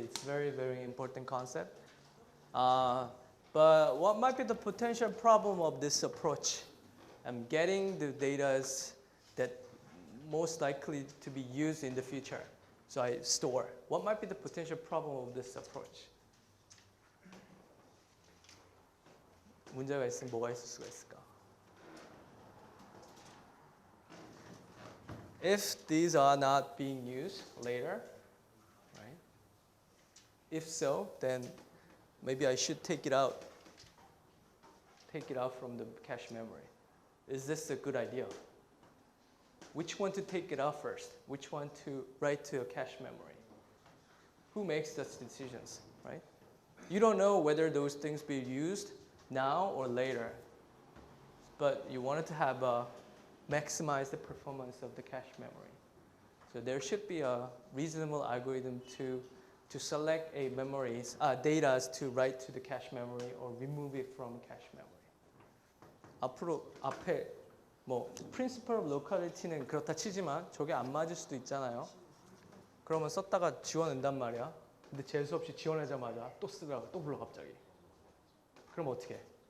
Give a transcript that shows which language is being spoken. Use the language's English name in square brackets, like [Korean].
[English] It's very, very important concept. But what might be the potential problem of this approach? I'm getting the data that most likely to be used in the future. So I store. What might be the potential problem of this approach? [Korean] 문제가 있으면 뭐가 있을 수가 있을까? [English] if these are not being used later, right? If so, then maybe I should take it out from the cache memory. Is this a good idea? Which one to take it out first? Which one to write to a cache memory? Who makes those decisions, right? You don't know whether those things be used now or later, but you wanted to have maximize the performance of the cache memory. So there should be a reasonable algorithm to select a memories, data to write to the cache memory or remove it from cache memory. [Korean] 앞에 뭐 principle of locality는 그렇다 치지만 저게 안 맞을 수도 있잖아요. 그러면 썼다가 지워낸단 말이야. 근데 재수 없이 지워내자마자 또 쓰다가 또 불러 갑자기. 그럼 어떻게 해?